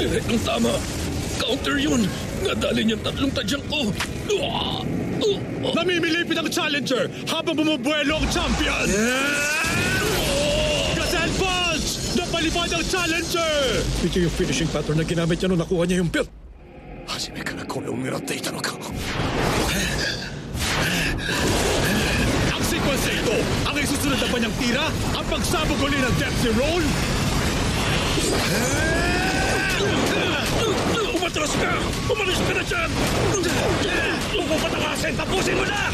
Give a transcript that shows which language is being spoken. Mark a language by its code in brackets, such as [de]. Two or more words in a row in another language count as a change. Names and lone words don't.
[tl] Direktong tama! Counter yun! Nadali niyang tatlong tadyang ko! Namimilipit ang challenger habang bumubuelo ang champion! Gazelle Punch! Napalipad ang challenger! Ito yung [en] finishing pattern [tl] na ginamit niya nung nakuha niya yung belt. [ja] 初めからこれを狙っていたのか [tl] Ang sequence na ito, ang isusunod na kanyang tira, ang pagsabog uli ng Dempsey Roll. Umatras ka! Umalis ka na dyan! Huwag mo patakasin! Tapusin mo na!